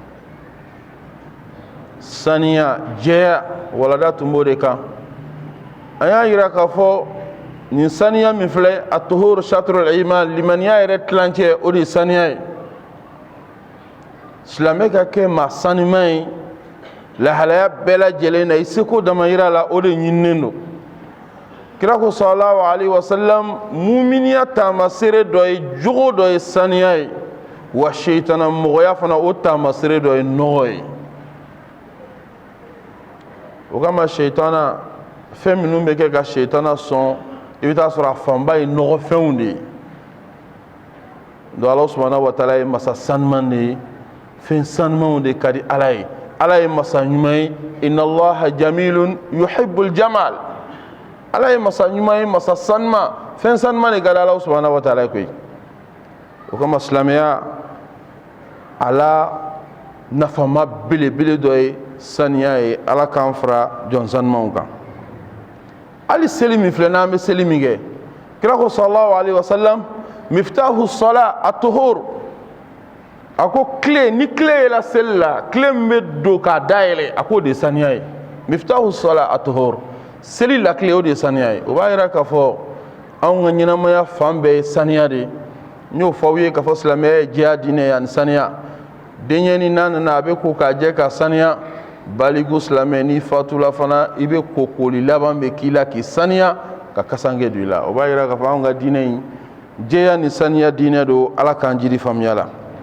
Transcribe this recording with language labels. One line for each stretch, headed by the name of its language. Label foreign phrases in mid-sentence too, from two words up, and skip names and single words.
Bambara: saniya jɛya walada tun b'o de kan an y'a yira k'a fɔ nin saniya min filɛ
Arabic: الطهور شطر الإيمان
Bambara: limaniya yɛrɛ tilancɛ o de ye saniya ye silamɛ ka kɛ maa sanuman ye lahalaya bɛɛ lajɛlen na i seko damayira la o de ɲininen don kira ko
Arabic: صلى الله عليه وسلم
Bambara: muminiya taamasere dɔ ye jogo dɔ ye saniya ye wa sheitana mɔgɔya fana o taamasere dɔ ye nɔgɔ ye o kama sheitana fɛn minnu bɛ kɛ ka sheitana sɔn i bɛ taa sɔrɔ a fanba ye nɔgɔfɛnw de ye donc ala
Arabic: سبحانه وتعالى
Bambara: ye masa sanuman de ye fɛn sanumanw de ka di ala ye ala ye masa ɲuman ye
Arabic: إن الله جميل يحب الجمال
Bambara: ala ye masa ɲuman ye masa sanuman fɛn sanuman de ka di ala
Arabic: سبحانه وتعالى
Bambara: ye koyi o kama silamɛya ala nafama belebele dɔ ye saniya ye ala k'an fara jɔn sanumanw kan hali seli min filɛ n'an bɛ seli min kɛ kira ko
Arabic: صلى الله عليه وسلم مفتاح الصلاة الطهور
Bambara: a ko tile ni tile yɛlɛ seli la tile min bɛ don k'a dayɛlɛ a k'o de ye saniya ye
Arabic: مفتاح الصلاة الطهور
Bambara: seli la tile o de ye saniya ye o b'a yira k'a fɔ anw ka ɲɛnamaya fan bɛɛ ye saniya de ye n y'o fɔ aw ye k'a fɔ silamɛya ye jɛya diinɛ ye ani saniya denkɛnin n'a nana a bɛ ko k'a jɛ ka saniya baliku silamɛ n'i fatula fana i bɛ kokoli laban bɛ k'i la k'i saniya ka kasange don i la o b'a yira k'a fɔ anw ka diinɛ in jɛya ni saniya diinɛ don ala k'an jiri faamuya la